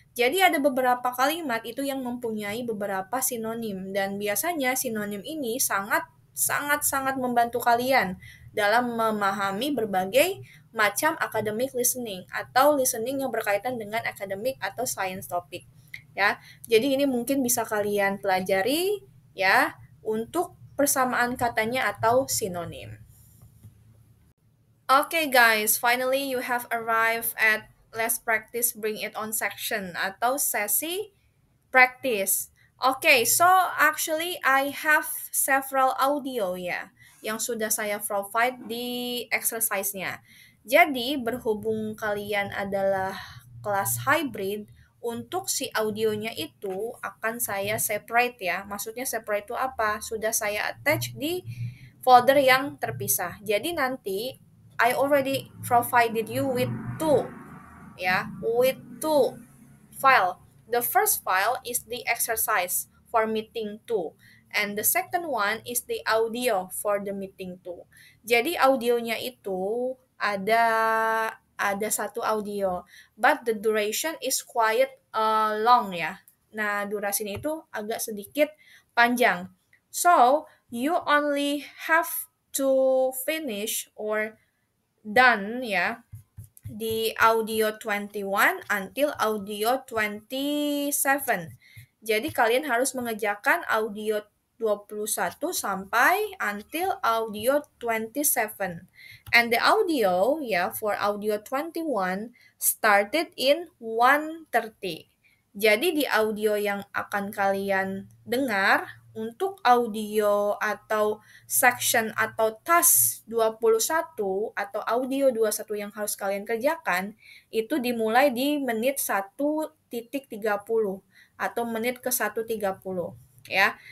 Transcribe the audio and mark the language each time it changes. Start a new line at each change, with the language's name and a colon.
Indonesian: Jadi ada beberapa kalimat itu yang mempunyai beberapa sinonim dan biasanya sinonim ini sangat membantu kalian dalam memahami berbagai macam academic listening atau listening yang berkaitan dengan academic atau science topic ya. Jadi ini mungkin bisa kalian pelajari ya untuk persamaan katanya atau sinonim.
English: Okay guys, finally you have arrived at Let's Practice Bring It On section
Indonesian: atau sesi practice.
English: Okay, so actually I have several audio
Indonesian: ya yang sudah saya provide di exercise-nya. Jadi berhubung kalian adalah kelas hybrid, untuk si audionya itu akan saya separate ya. Maksudnya separate itu apa? Sudah saya attach di folder yang terpisah. Jadi nanti
English: I already provided you with two ya, with two file. The first file is the exercise for meeting 2 and the second one is the audio for the meeting 2.
Indonesian: Jadi audionya itu ada satu audio,
English: but the duration is quite long
Indonesian: ya. Nah, durasinya itu agak sedikit panjang.
English: So, you only have to finish or done
Indonesian: ya di
English: audio 21 until audio 27.
Indonesian: Jadi kalian harus mengerjakan audio 21 sampai until audio 27.
English: And the audio for audio 21 started in 1:30.
Indonesian: Jadi di audio yang akan kalian dengar untuk audio atau section atau task 21 atau audio 21 yang harus kalian kerjakan itu dimulai di menit 1:30 atau menit ke 1:30 ya.